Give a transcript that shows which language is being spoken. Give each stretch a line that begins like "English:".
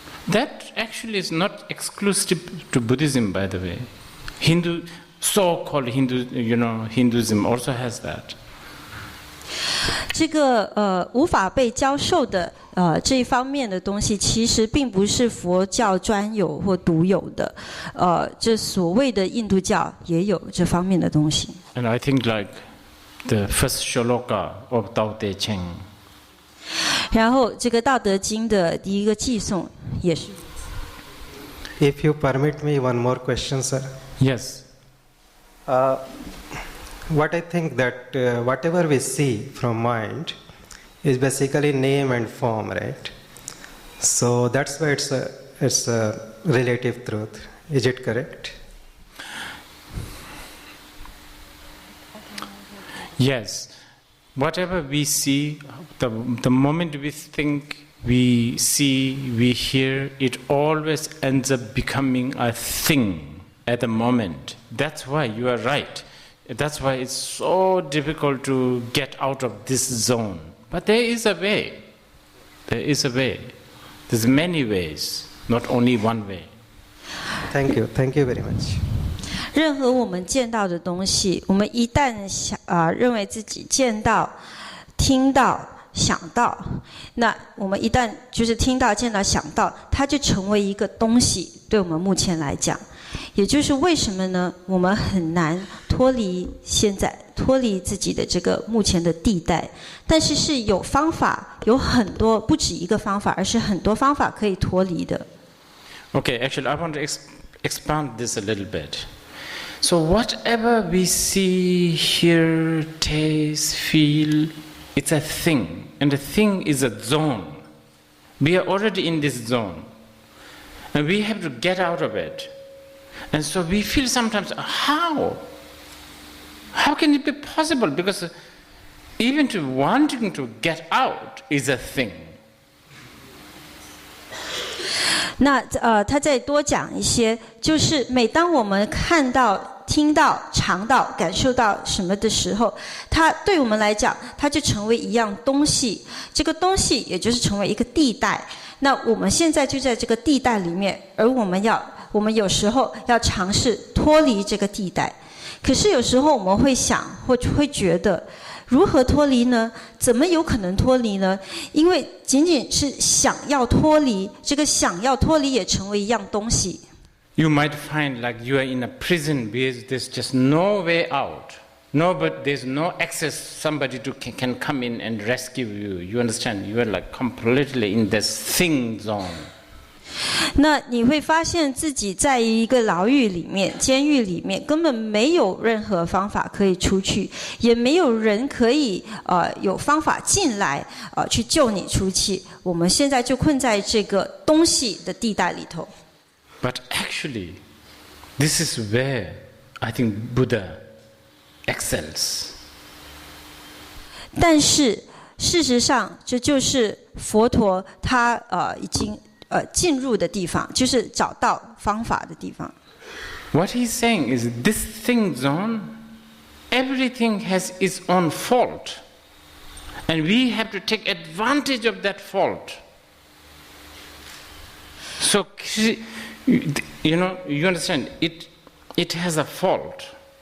English: That actually is not exclusive to Buddhism, by the way. So-called Hinduism also has that.
Chinese: 这个无法被教授的这一方面的东西，其实并不是佛教专有或独有的，这所谓的印度教也有这方面的东西。
English: And I think like the first shloka of Tao Te Ching.
Chinese: 然后这个《道德经》的第一个偈颂也是。
English: If you permit me one more question, sir. Yes. What I think that whatever we see from mind is basically name and form, right? So that's why it's a relative truth. Is it correct? Yes. Whatever we see, the moment we think, we see, we hear, it always ends up becoming a thing at the moment. That's why you are right. That's why it's so difficult to get out of this zone. But there is a way. There is a way. There's many ways, not only one way. Thank you. Thank you very much.
Chinese: 任何我们见到的东西，我们一旦认为自己见到、听到、想到，那我们一旦就是听到、见到、想到，它就成为一个东西。对我们目前来讲，也就是为什么呢？我们很难脱离现在，脱离自己的这个目前的地带。但是是有方法，有很多，不止一个方法，而是很多方法可以脱离的。
English: Okay, actually, I want to expand this a little bit. So whatever we see, hear, taste, feel, it's a thing. And the thing is a zone. We are already in this zone. And we have to get out of it. And so we feel sometimes, how? How can it be possible? Because even to wanting to get out is a thing.
Chinese: 那他再多讲一些，就是每当我们看到、听到、尝到、感受到什么的时候，它对我们来讲，它就成为一样东西。这个东西也就是成为一个地带。那我们现在就在这个地带里面，而我们有时候要尝试脱离这个地带。可是有时候我们会想，或会觉得，如何脱离呢？怎么有可能脱离呢？因为仅仅是想要脱离，这个想要脱离也成为一样东西。
English: You might find like you are in a prison because there's just no way out. There's no access somebody can come in and rescue you. You understand? You are like completely in this thing zone.
Chinese: 那你会发现自己在一个牢狱里面、监狱里面，根本没有任何方法可以出去，也没有人可以有方法进来去救你出去。我们现在就困在这个东西的地带里头。
English: But actually, this is where I think Buddha excels.
Chinese: 但是事实上，这就是佛陀他已经进入的地方，就是找到方法的地方。
English: What he's saying is this thing zone, everything has its own fault. And we have to take advantage of that fault. So, you understand, it has a fault.